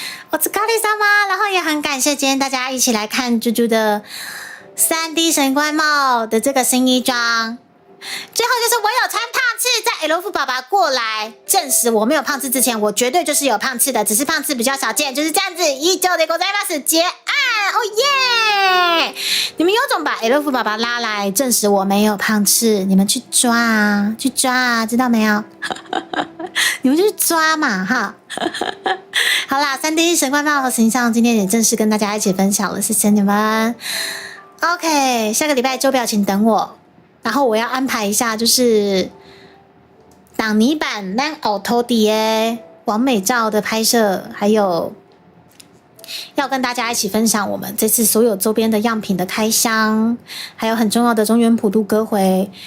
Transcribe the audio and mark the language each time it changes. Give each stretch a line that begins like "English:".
Chinese: 我是高丽莎妈，然后也很感谢今天大家一起来看猪猪的3D 神官帽的这个新衣装。最后就是我有穿胖次，在 L 爸爸过来证实我没有胖次之前，我绝对就是有胖次的，只是胖次比较少见，就是这样子。
Japanese: 以上でございます，
Chinese: 结案，哦耶！你们有种把 L 爸爸拉来证实我没有胖次，你们去抓啊，去抓啊，知道没有？你们就去抓嘛，哈！好啦，3D 神官帽和形象今天也正式跟大家一起分享了，谢谢你们。 OK， 下个礼拜周表请等我。然后我要安排一下，就是挡泥板、烂凹头底诶，完美照的拍摄，还有要跟大家一起分享我们这次所有周边的样品的开箱，还有很重要的中原普渡歌回。